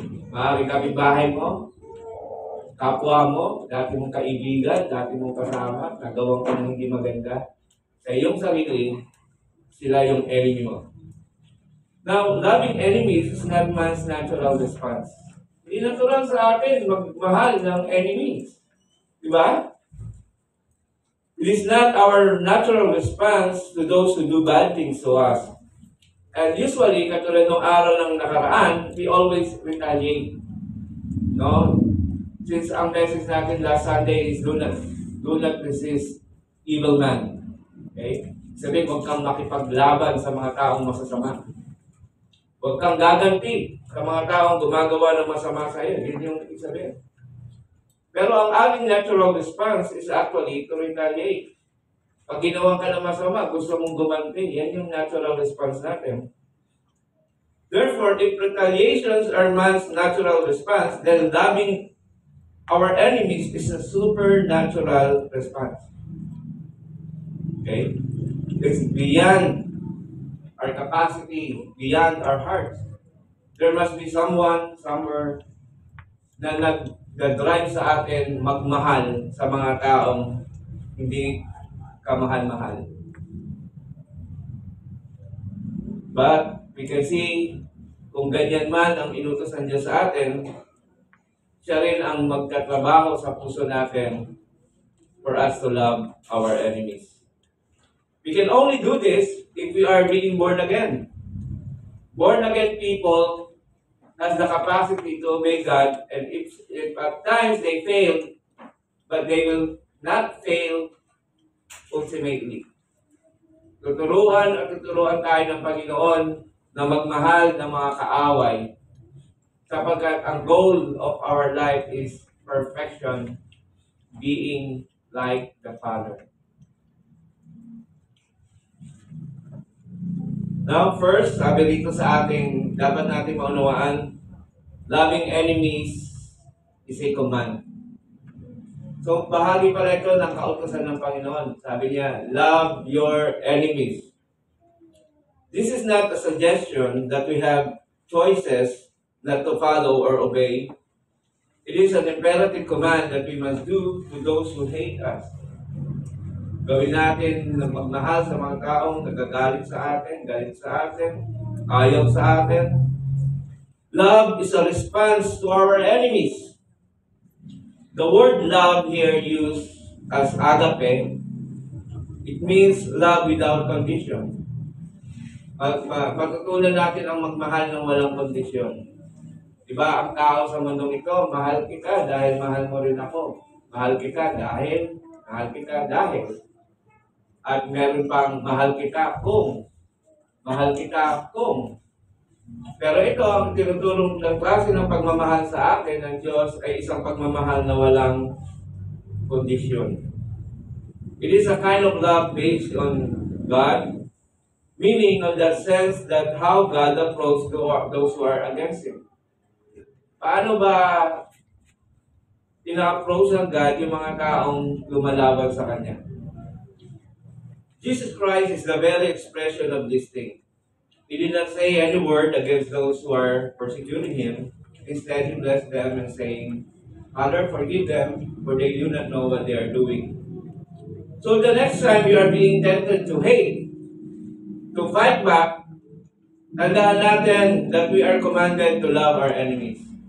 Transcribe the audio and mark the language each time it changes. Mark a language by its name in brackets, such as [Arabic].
[Filipino] Maaaring kapitbahay mo, kapwa mo, dati mong kaibigan, dati mong kasama, nagawang ka ng hindi maganda. Sa iyong sarili, sila yung enemy mo. [English] Now, loving enemies is not man's natural response. [Filipino] Hindi natural sa atin magmahal ng enemies. Diba? [English] It is not our natural response to those who do bad things to us. And usually, [Filipino] katulad ng araw ng nakaraan, [English] we always retaliate. No? Since ang message natin last Sunday is do not resist evil man. Okay? [Filipino] Sabihin, huwag kang makipaglaban sa mga taong masasama. Huwag kang gaganti sa mga taong gumagawa ng masama sa iyo. Yun yung sabihin. Pero ang ating [English] natural response is actually to retaliate. [Filipino] Pag ginawa ka ng masama, gusto mong gumanti. Yan yung natural response natin. [English] Therefore, if retaliations are man's natural response, then loving our enemies is a supernatural response. Okay? It's beyond our capacity, beyond our hearts. There must be someone, somewhere, [Filipino] na nag-drive sa atin magmahal sa mga taong hindi kamahal-mahal. [English] But we can see, [Filipino] kung ganyan man ang inutos ng Diyos sa atin, siya rin ang magtatrabaho sa puso natin [English] for us to love our enemies. We can only do this if we are being born again. Born again people has the capacity to obey God, and if at times they fail, but they will not fail ultimately. [Filipino] Tuturuan tayo ng Panginoon na magmahal ng mga kaaway, sapagkat ang [English] goal of our life is perfection, being like the Father. Now, first, [Filipino] sabi rito sa ating, dapat natin maunawaan, [English] loving enemies is a command. [Filipino] So, bahagi pala ito ng kautusan ng Panginoon. Sabi niya, [English] love your enemies. This is not a suggestion that we have choices not to follow or obey. It is an imperative command that we must do to those who hate us. [Filipino] Gawin natin na magmahal sa mga taong nagagalit sa atin, galit sa atin, ayaw sa atin. [English] Love is a response to our enemies. The word love here used as agape, it means love without condition. [Filipino] Matutunan natin ang magmahal ng walang kondisyon. Diba, ang tao sa mundong ito, mahal kita dahil mahal mo rin ako. Mahal kita dahil, mahal kita dahil. At meron pang mahal kita kung. Mahal kita kung. Pero ito, ang tinutulong ng klase ng pagmamahal sa atin ng Diyos ay isang pagmamahal na walang kondisyon. [English] It is a kind of love based on God, meaning on the sense that how God approaches those who are against Him. [Filipino] Paano ba ina-approach ng God yung mga taong lumalaban sa Kanya? [English] Jesus Christ is the very expression of this thing. He did not say any word against those who are persecuting Him. Instead, He blessed them and saying, Father, forgive them, for they do not know what they are doing. So the next time you are being tempted to hate, to fight back, [Filipino] tandaan natin [English] that we are commanded to love our enemies.